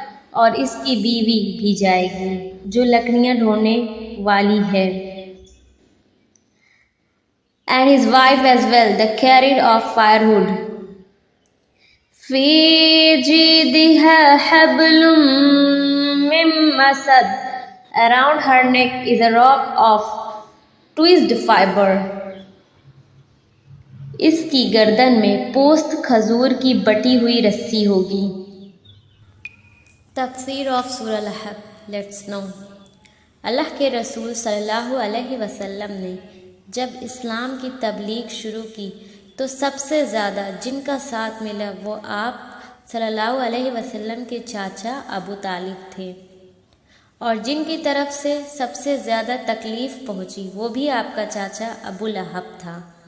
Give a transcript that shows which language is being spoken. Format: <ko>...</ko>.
<ur>اور اس کی بیوی بھی جائے گی جو لکڑیاں ڈھونے والی ہے.</ur> <en>And his wife as well, the carrier of firewood.</en> <ar>فِي جِيدِهَا حَبْلٌ مِّن مَّسَدٍ.</ar> <en>Around her neck is a rope of twisted fiber.</en> <ur>اس کی گردن میں پوست کھجور کی بٹی ہوئی رسی ہوگی. تفسیر آف سورہ لہب.</ur> <en>Let's know.</en> <ur>اللہ کے رسول صلی اللہ علیہ وسلم نے جب اسلام کی تبلیغ شروع کی تو سب سے زیادہ جن کا ساتھ ملا وہ آپ صلی اللہ علیہ وسلم کے چاچا ابو طالب تھے، اور جن کی طرف سے سب سے زیادہ تکلیف پہنچی وہ بھی آپ کا چاچا ابو لہب تھا.</ur>